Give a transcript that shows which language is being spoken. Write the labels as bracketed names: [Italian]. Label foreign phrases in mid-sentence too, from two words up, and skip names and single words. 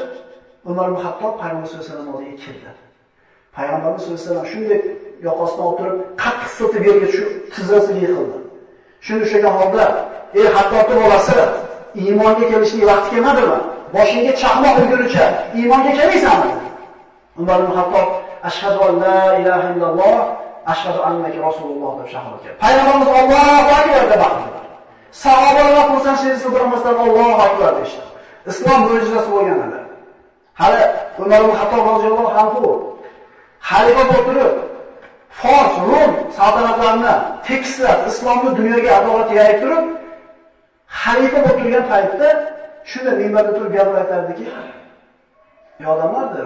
[Uzbek] Umar ibn Hattob payg'ambar [Arabic] صلى الله عليه وسلم [Uzbek] oldiga kirdi. Payg'ambarimiz [Arabic] صلى الله عليه وسلم [Uzbek] shunday yoqasidan o'tirib, qattiq siltib yerga tushib, tizzasiga yiqildi. Shunda o'shagan holda, "Ey Hattobning bolasi, iymonga kelishning vaqti kelmadimi? Boshingga chaqmoq urgunicha iymonga kelmaysanmi?" Umar ibn Hattob [Arabic] "أشهد أن لا إله إلا الله أشهد أنك رسول الله" [Uzbek] deb shahodat berdi. Payg'ambarimiz [Arabic] الله أكبر [Uzbek] deb baqirdilar. Sahobalar xursandchilik bildirmasdan [Arabic] الله أكبر [Uzbek] deydi. Islom mo'jizasi bo'lgan edi. Hali Umar ibn Hattob [Arabic] رضي الله عنه [Uzbek] xalifa bo'lib turib, Fors, Rum saltanatlarini tekislab, islomni dunyoga adolat yayib turib, xalifa bo'lib turgan paytda shunda minbarda turib gapir aytardiki, "Ey odamlar" dedi.